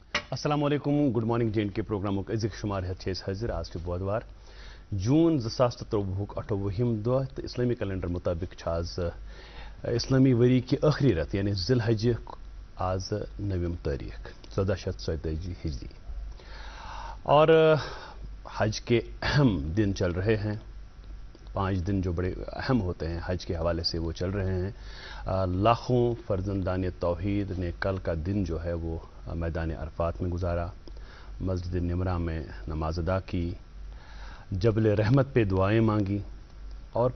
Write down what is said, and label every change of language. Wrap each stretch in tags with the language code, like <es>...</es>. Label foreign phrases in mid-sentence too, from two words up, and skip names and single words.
<ar>السلام علیکم</ar> <en>good morning</en> <ks>جے اینڈ کے پروگرامک أزِکۍ شمار ہیتھ چھِ أسۍ حٲضِر آز چھُ بودوار جوٗن 2023 28 دۄہ تہٕ اسلٲمی کیلنڈر مطٲبق چھُ آز اسلامی ؤری کہِ ٲخری رٮ۪تہٕ یعنی ذی الحجہِ آز 9 تٲریخ 1447 ہجری</ks> <ur>اور حج کے اہم دن چل رہے ہیں 5 دن جو بڑے اہم ہوتے ہیں حج کے حوالے سے وہ چل رہے ہیں لاکھوں فرزندان توحید نے کل کا دن جو ہے وہ میدان عرفات میں گزارا مسجد نمرہ میں نماز ادا کی جبل رحمت پہ دعائیں مانگی اور</ur>